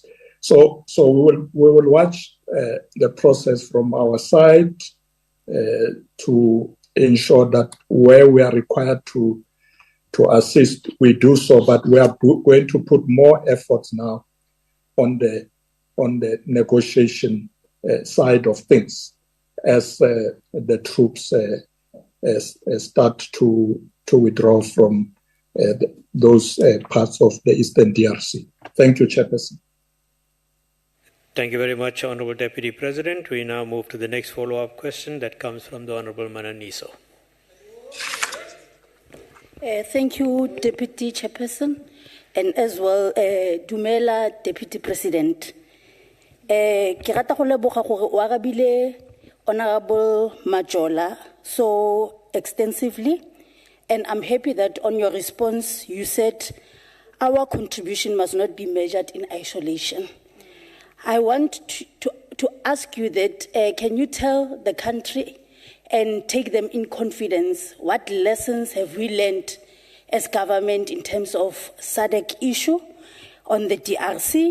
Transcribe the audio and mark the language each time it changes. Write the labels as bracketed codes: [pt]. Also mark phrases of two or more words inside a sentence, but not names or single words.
[en] So we will watch the process from our side to ensure that where we are required to assist, we do so, but we are going to put more efforts now on the negotiation side of things as the troops start to withdraw from those parts of the Eastern DRC. Thank you, Chairperson. Thank you very much, Honorable Deputy President. We now move to the next follow-up question that comes from the Honorable Mananiso. Thank you, Deputy Chairperson, and as well, Dumela, Deputy President. [tn] Ke rata go leboga gore o arabile [en] Honorable Majola so extensively, and I'm happy that on your response you said our contribution must not be measured in isolation. I want to ask you that can you tell the country and take them in confidence what lessons have we learned as government in terms of SADC issue on the DRC?